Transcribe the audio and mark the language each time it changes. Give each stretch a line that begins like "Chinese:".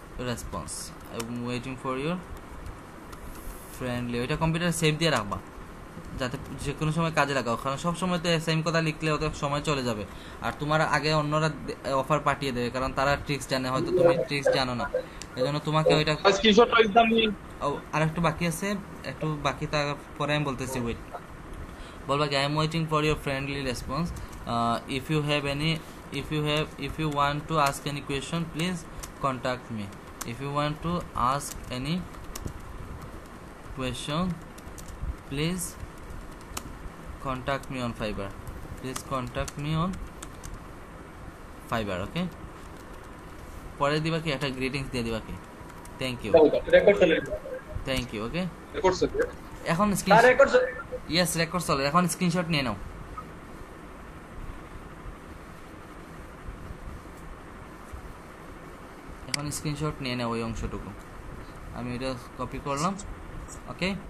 English: response, waiting for your friendly,
Bangla: ওইটা কম্পিউটারে save দিয়ে রাখবা যাতে যে কোনো সময় কাজে লাগাও, কারণ সব সময় তো সেম কথা লিখলে ওদের সময় চলে যাবে, আর তোমার আগে অন্যরা অফার পাঠিয়ে দেবে, কারণ তারা ট্রিক্স জানে, হয়তো তুমি ট্রিক্স জানো না, এই জন্য তোমাকে ওইটা। স্ক্রিনশট একদম আর একটু বাকি আছে, একটু বাকি, তারপরে আমি বলতেছি, ওয়েট, বলবা কি
English: I am waiting for your friendly response, if you have any, if you want to ask any question please contact me, if you want to ask any question please contact me on Fiverr, please contact me on Fiverr, okay?
Bangla: পরে দিবা কি একটা greetings দিয়ে দিবা কি,
English: thank you,
Bangla: record চলে,
English: Thank you, okay?
Bangla: Record চলে, এখন আর স্ক্রিনশট, রেকর্ড চলে। ইয়েস রেকর্ড চলে, এখন স্ক্রিনশট নিয়ে নাও, এখন স্ক্রিনশট নিয়ে নাও ওই অংশটুকু, আমি এটা কপি করলাম, ওকে?